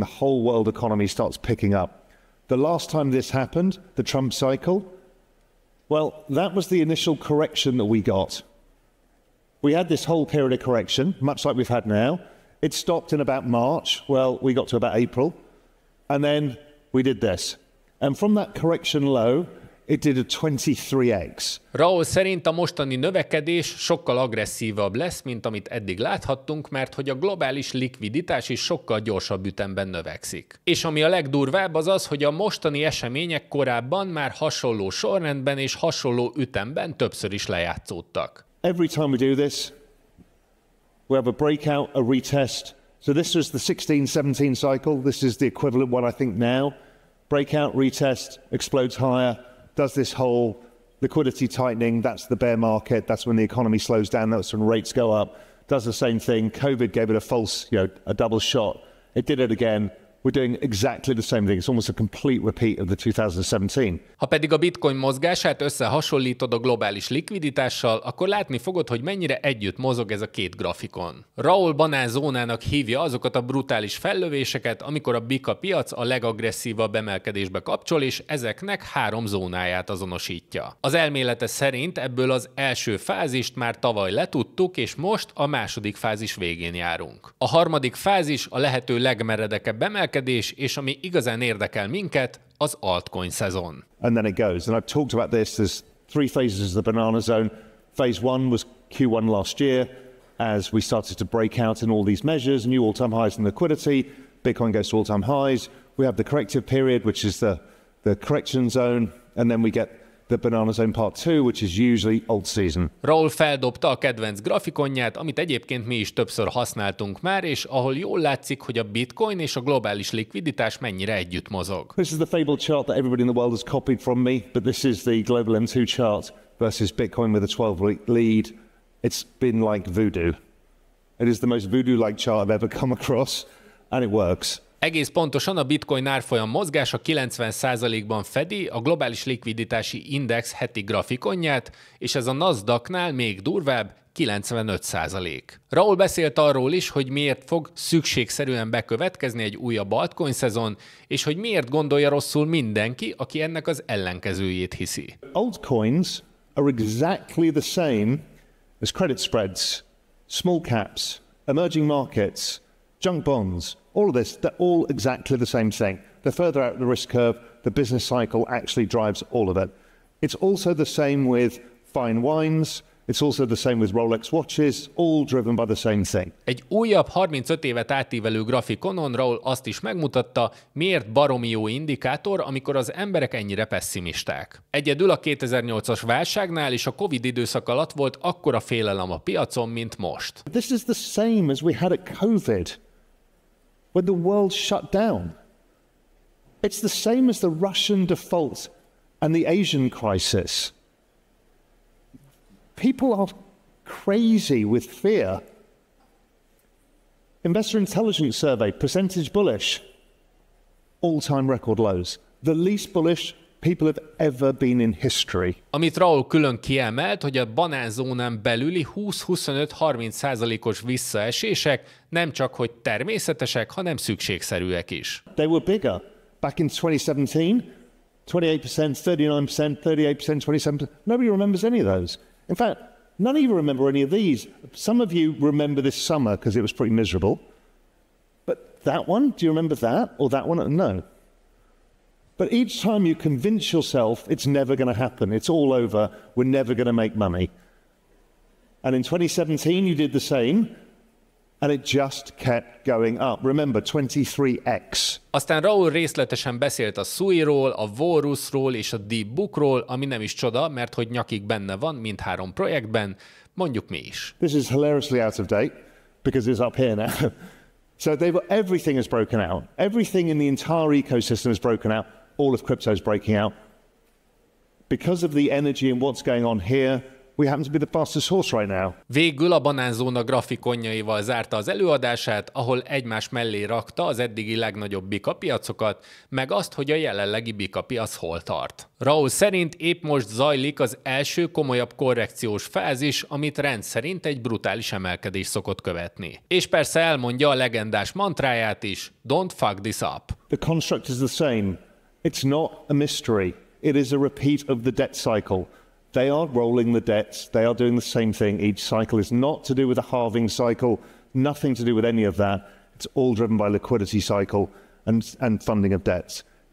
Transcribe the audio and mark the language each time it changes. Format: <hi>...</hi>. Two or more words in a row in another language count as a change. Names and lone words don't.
<en>The whole world economy starts picking up. The last time this happened, the Trump cycle, well, that was the initial correction that we got. We had this whole period of correction, much like we've had now. It stopped in about March. Well, we got to about April. And then we did this. And from that correction low, it did a 23x.</en> <hu>RAOUL szerint a mostani növekedés sokkal agresszívabb lesz, mint amit eddig láthattunk, mert hogy a globális likviditás is sokkal gyorsabb ütemben növekszik. És ami a legdurvább az az, hogy a mostani események korábban már hasonló sorrendben és hasonló ütemben többször is lejátszódtak.</hu> <en>Every time we do this, we have a breakout, a retest. So this was the 16-17 cycle. This is the equivalent one I think now. Breakout, retest, explodes higher. Does this whole liquidity tightening, that's the bear market, that's when the economy slows down, that's when rates go up. Does the same thing, COVID gave it a false, a double shot. It did it again. We're doing exactly the same thing. It's almost a complete repeat of the 2017.</en> <hu>Ha pedig a bitcoin mozgását összehasonlítod a globális likviditással, akkor látni fogod, hogy mennyire együtt mozog ez a két grafikon. RAOUL banánzónának hívja azokat a brutális fellövéseket, amikor a bika piac a legagresszívabb emelkedésbe kapcsol, és ezeknek 3 zónáját azonosítja. Az elmélete szerint ebből az első fázist már tavaly letudtuk, és most a második fázis végén járunk. A harmadik fázis a lehető legmeredekebb emelkedés, és ami igazán érdekel minket, az altcoin szezon.</hu> <en>And then it goes. And I've talked about this. There's 3 phases of the banana zone. Phase 1 was Q1 last year as we started to break out in all these measures, new all-time highs in liquidity. Bitcoin goes to all-time highs. We have the corrective period, which is the correction zone. And then we get the banana zone part 2, which is usually old season.</en> <hu>RAOUL feldobta a kedvenc grafikonját, amit egyébként mi is többször használtunk már, és ahol jól látszik, hogy a bitcoin és a globális likviditás mennyire együtt mozog.</hu> <en>This is the fabled chart that everybody in the world has copied from me, but this is the global M2 chart versus Bitcoin with a 12-week lead. It's been like voodoo. It is the most voodoo-like chart I've ever come across, and it works.</en> <hu>Egész pontosan a bitcoin árfolyam mozgása 90%-ban fedi a globális likviditási index heti grafikonját, és ez a Nasdaqnál még durvább, 95%. RAOUL beszélt arról is, hogy miért fog szükségszerűen bekövetkezni egy újabb altcoin szezon, és hogy miért gondolja rosszul mindenki, aki ennek az ellenkezőjét hiszi.</hu> <en>Altcoins are exactly the same as credit spreads, small caps, emerging markets, junk bonds. All of this, they're all exactly the same thing. The further out the risk curve, the business cycle actually drives all of it. It's also the same with fine wines. It's also the same with Rolex watches, all driven by the same thing.</en> <hu>Egy újabb 35 évet átívelő grafikonon RAOUL azt is megmutatta, miért baromi jó indikátor, amikor az emberek ennyire pesszimisták. Egyedül a 2008-as válságnál és a Covid időszak alatt volt akkora félelem a piacon, mint most.</hu> <en>This is the same as we had at COVID, when the world shut down. It's the same as the Russian default and the Asian crisis. People are crazy with fear. Investor Intelligence Survey, percentage bullish, all-time record lows. The least bullish people have ever been in history.</en> <hu>Amit RAOUL külön kiemelt, hogy a banánzónán belüli 20-25-30%-os visszaesések nem csak hogy természetesek, hanem szükségszerűek is.</hu> <en>They were bigger. Back in 2017, 28%, 39%, 38%, 27%. Nobody remembers any of those. In fact, none of you remember any of these. Some of you remember this summer because it was pretty miserable. But that one, do you remember that? Or that one? No. But each time you convince yourself it's never going to happen, it's all over, we're never going to make money. And in 2017, you did the same, and it just kept going up. Remember, 23x.</en> <hu>Aztán RAOUL részletesen beszélt a SUI-ról, a Walrusról és a Deep Bookról, ami nem is csoda, mert hogy nyakig benne van mindhárom projektben, mondjuk mi is.</hu> <en>This is hilariously out of date, because it's up here now. So everything is broken out. Everything in the entire ecosystem is broken out. All of crypto is breaking out. Because of the energy and what's going on here, we happen to be the fastest horse right now.</en> <hu>Végül a banánzóna grafikonjaival zárta az előadását, ahol egymás mellé rakta az eddigi legnagyobb bikapiacokat, meg azt, hogy a jelenlegi bikapiac hol tart. RAOUL szerint épp most zajlik az első komolyabb korrekciós fázis, amit rendszerint egy brutális emelkedés szokott követni. És persze elmondja a legendás mantráját is,</hu> <en>don't fuck this up. The construct is the same. It's not a mystery. It is a repeat of the debt cycle. They are rolling the debts. They are doing the same thing. Each cycle is not to do with a halving cycle, nothing to do with any of that. It's all driven by liquidity cycle and funding of debts.</en>